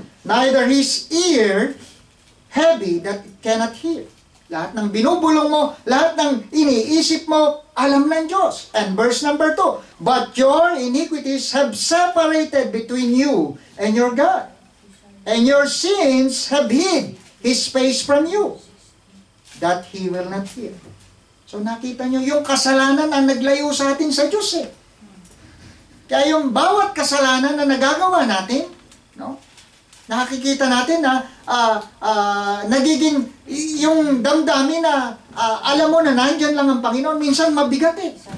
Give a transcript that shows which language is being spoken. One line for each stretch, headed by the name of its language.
English: Neither his ear heavy, that it cannot hear.
Filipino: Lahat ng binubulong mo, lahat ng iniisip mo, alam ng Diyos.
English: And verse number 2, but your iniquities have separated between you and your God, and your sins have hid His face from you, that He will not hear.
Filipino: So nakita nyo, yung kasalanan ang naglayo sa atin sa Diyos eh. Kaya yung bawat kasalanan na nagagawa natin, no? Nakikita natin na nagiging yung damdamin na alam mo na nandyan lang ang Panginoon, minsan mabigat eh.